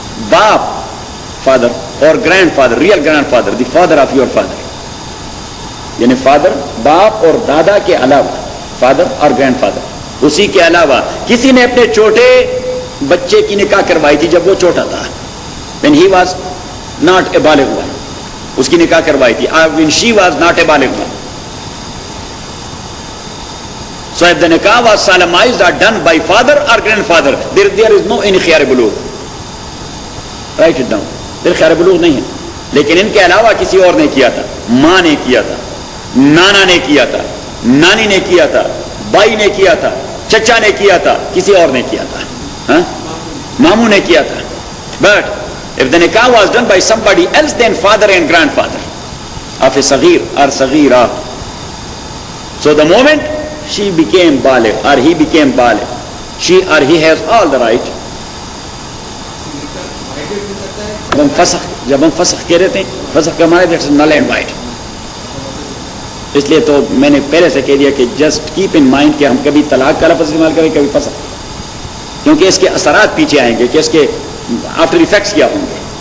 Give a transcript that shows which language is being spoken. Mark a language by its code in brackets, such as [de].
[ur] باپ فادر اور grand father, real grand father, [en] the father of your father, [ur] یعنی father باپ اور دادا کے علاوہ, فادر اور گرینڈ فادر, اسی کے علاوہ کسی نے اپنے چھوٹے بچے کی نکاح کروائی تھی جب وہ چھوٹا تھا, [en] when he was not a [ur] بالغ one, اس کی نکاح کروائی تھی, [en] when she was not a [ur] بالغ one. [en] So if the nikah was solemnized or done by father or grandfather, there is no any khiyar bulugh. Write it down. there khiyar bulugh [ur] نہیں ہے. لیکن ان کے علاوہ کسی اور نے کیا تھا, ماں نے کیا تھا, نانا نے کیا تھا, نانی نے کیا تھا, بائی نے کیا تھا, چچا نے کیا تھا, کسی اور نے کیا تھا, ماموں نے کیا تھا. [en] But if the nikah was done by somebody else than father and grandfather of a صغیر or صغیرہ, so the moment she became baligh or he became baligh, she or he has all the right. [ur] جب ہم فسخ کہہ رہے ہیں, فسخ کا معنی [en] That's null and void. [ur] اس لیے تو میں نے پہلے سے کہہ دیا کہ [en] just keep in mind [ur] کہ ہم کبھی طلاق کا لفظ استعمال کریں, کبھی فسخ, کیونکہ اس کے اثرات پیچھے آئیں گے کہ اس کے آفٹر ایفیکٹس کیا ہوں گے.